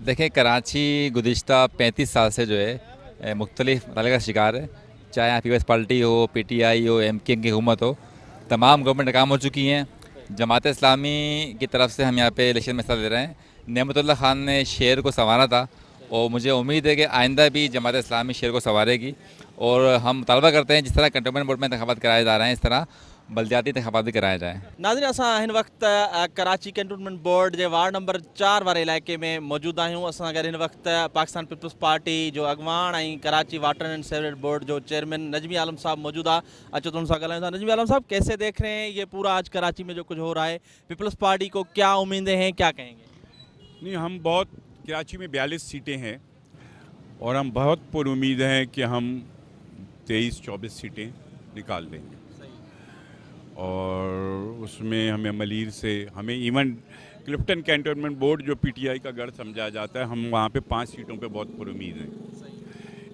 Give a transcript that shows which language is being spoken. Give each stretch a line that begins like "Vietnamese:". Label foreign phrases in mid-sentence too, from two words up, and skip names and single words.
Urdu: دیکھیں، کراچی گزشتہ 35 سال سے جو ہے مختلف مسائل کا شکار ہے، چاہے یہاں پیپلز پارٹی ہو، PTI ہو، MKM کی حکومت ہو، تمام گورنمنٹ ناکام ہو چکی ہیں. جماعت اسلامی کی طرف سے ہم یہاں پے الیکشن میں حصہ دے رہے ہیں. نعمت اللہ خان نے شہر کو سنوارا تھا اور مجھے امید ہے کہ آئندہ بھی جماعت اسلامی شہر کو سنوارے گی اور ہم مطالبہ کرتے ہیں جس طرح کنٹونمنٹ بورڈ میں انتخابات کرائے جا رہے ہیں اس طرح بلدیاتی انتخابات بھی کرائے جائیں.
Sindhi: नाज़रीन, असां हिन वक़्तु कराची कैंटोनमेंट बोर्ड जे वार्ड नंबर 4 वारे इलाइक़े में मौजूद आहियूं। असां गॾु हिन वक़्तु पाकिस्तान पीपल्स पार्टी जो अॻवान ऐं कराची वाटर एंड सीवरेज बोर्ड जो चेयरमैन नजमी आलम साहब मौजूद आहे। अचो तो उनसे ॻाल्हायूं था।
Urdu: نجمی عالم صاحب، کیسے دیکھ رہے ہیں یہ پورا آج کراچی میں جو کچھ ہو رہا ہے، پیپلز پارٹی کو کیا امیدیں ہیں، کیا کہیں گے? نہیں، ہم بہت، کراچی میں 42 سیٹیں ہیں اور ہم بہت پرامید ہیں کہ ہم 23-24 سیٹیں نکال دیں گے اور اس میں ہمیں ملیر سے، ہمیں ایون کلفٹن کینٹونمنٹ بورڈ جو PTI کا گڑھ سمجھا جاتا ہے، ہم وہاں پے 5 سیٹوں پے بہت پرامید ہیں.